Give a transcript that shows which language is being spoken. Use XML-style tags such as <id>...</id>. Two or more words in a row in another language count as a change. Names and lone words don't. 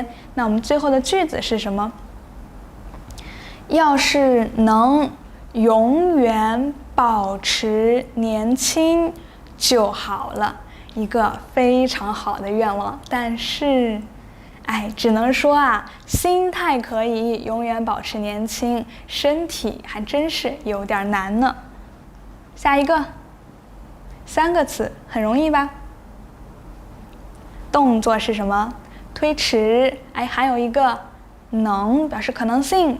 <zh>那我們最後的句子是什麼？要是能永遠保持年輕就好了，一個非常好的願望。但是，哎，只能說啊，心態可以永遠保持年輕，身體還真是有點難呢。下一個，3個詞，很容易吧？動作是什麼？推遲。哎，還有一個能，表示可能性。</zh>